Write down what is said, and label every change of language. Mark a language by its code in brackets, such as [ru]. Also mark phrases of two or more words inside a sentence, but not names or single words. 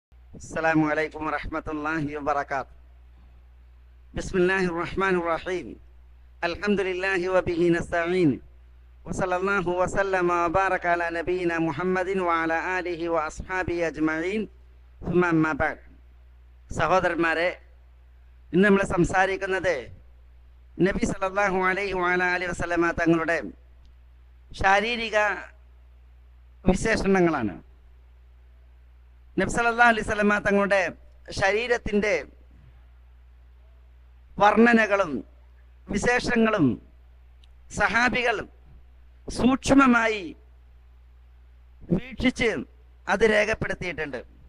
[ar] السلام عليكم ورحمة الله وبركاته. بسم الله الرحمن الرحيم. الحمد لله وبه نستعين. وصلى الله وسلم وبارك على نبينا محمد وعلى آله وأصحابه أجمعين. ثم أما بعد. [ml] സഹോദരന്മാരെ, ഇന്ന് നമ്മൾ സംസാരിക്കുന്നത് നബി [ar] صلى الله عليه وسلم [ml] തങ്ങളുടെ ശാരീരിക വിശേഷണങ്ങളാണ്. നബി [ar] صلى الله عليه وسلم [ml] തങ്ങളുടെ ശരീരത്തിൻ്റെ വർണ്ണനകളും വിശേഷങ്ങളും സഹാബികൾ സൂക്ഷ്മമായി വീക്ഷിച്ച് അത് രേഖപ്പെടുത്തിയിട്ടുണ്ട്.